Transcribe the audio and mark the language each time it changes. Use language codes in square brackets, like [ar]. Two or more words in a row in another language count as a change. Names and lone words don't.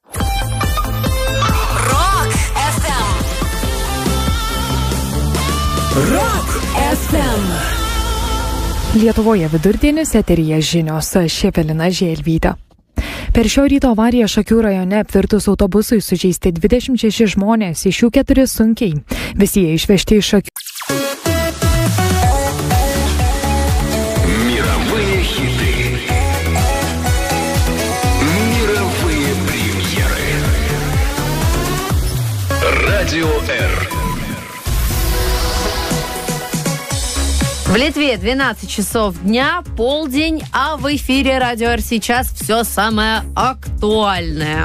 [lt] Rock FM. Rock FM. Lietuvoje vidurdienis, eteryje žinios, aš Evelina Želvytė. Per šio ryto avariją Šakių rajone apvirtus autobusui sužeisti 26 žmonės, iš jų 4 sunkiai. Visi jie išvežti iš Šakių. [ru] Мировые хиты. Мировые премьеры. Радио R. В Литве 12 часов дня, полдень, а в эфире Радио R сейчас все самое актуальное.